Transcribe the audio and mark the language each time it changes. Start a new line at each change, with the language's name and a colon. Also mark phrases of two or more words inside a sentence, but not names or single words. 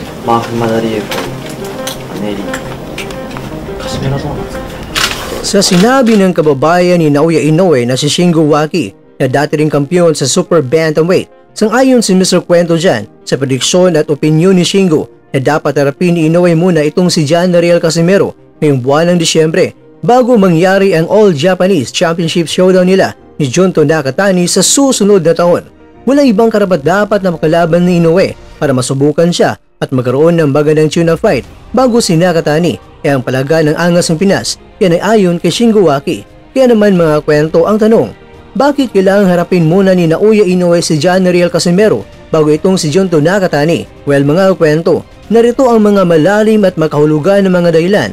Japanese: マーフ・マダリエフ、ネリ、カシメロどうなんですか？
Filipino: Sa sinabi ng kababayan ni Naoya Inoue na si Shingo Waki na dati ring kampiyon sa Super Bantamweight, sang-ayon si Mr. Kwento dyan sa prediksyon at opinyon ni Shingo na dapat harapin ni Inoue muna itong si Janriel Casimero ngayong buwan ng Disyembre bago mangyari ang All Japanese Championship Showdown nila ni Junto Nakatani sa susunod na taon. Walang ibang karapat-dapat na makalaban ni Inoue para masubukan siya at magkaroon ng magandang
English: tune-up fight
Filipino: bago si Nakatani. Kaya ang palaga ng angas ng Pinas, yan ay ayon kay Shingo Waki. Kaya naman mga kwento ang tanong, bakit kailangang harapin muna ni Naoya Inoue si Janriel Casimero bago itong si Junto Nakatani? Well mga kwento, narito ang mga malalim at makahulugan ng mga dahilan.